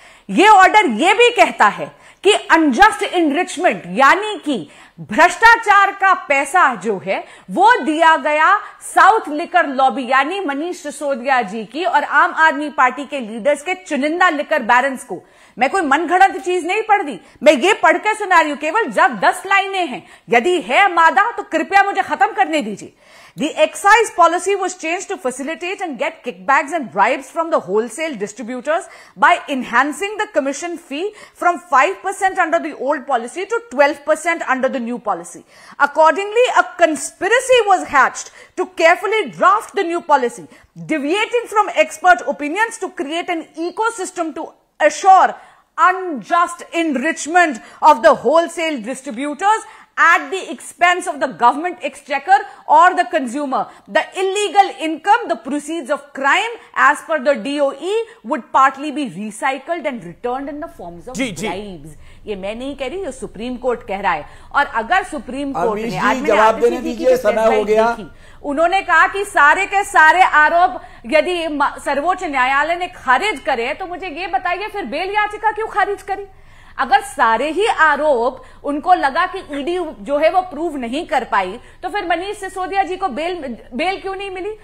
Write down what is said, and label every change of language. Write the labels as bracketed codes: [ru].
[hi] यह ऑर्डर यह भी कहता है कि अनजस्ट इनरिचमेंट यानी कि भ्रष्टाचार का पैसा जो है वो दिया गया साउथ लिकर लॉबी यानी मनीष सिसोदिया जी की और आम आदमी पार्टी के लीडर्स के चुनिंदा लिकर बैरन्स को। मैं कोई मनगढ़ंत चीज नहीं पढ़ दी, मैं ये पढ़ के सुना रही हूं, केवल जब 10 लाइनें हैं। यदि है मादा तो कृपया मुझे खत्म करने दीजिए। [en] The excise policy was changed to facilitate and get kickbacks and bribes from the wholesale distributors by enhancing the commission fee from 5% under the old policy to 12% under the new policy. Accordingly, a conspiracy was hatched to carefully draft the new policy, deviating from expert opinions to create an ecosystem to assure unjust enrichment of the wholesale distributors at the expense of the government exchequer or the consumer. The illegal income, the proceeds of crime, as per the DOE, would partly be recycled and returned in the forms of bribes. [hi] ये मैं नहीं कह रही, ये supreme court कह रहा है। और अगर सुप्रीम कोर्ट ने आज जवाब देने दीजिए, समय हो गया। उन्होंने कहा कि सारे के सारे आरोप यदि सर्वोच्च न्यायालय ने खारिज करे, तो मुझे ये बताइए फिर बेल याचिका क्यों खारिज करी? अगर सारे ही आरोप उनको लगा कि ईडी जो है वो प्रूव नहीं कर पाई, तो फिर मनीष सिसोदिया जी को बेल क्यों नहीं मिली?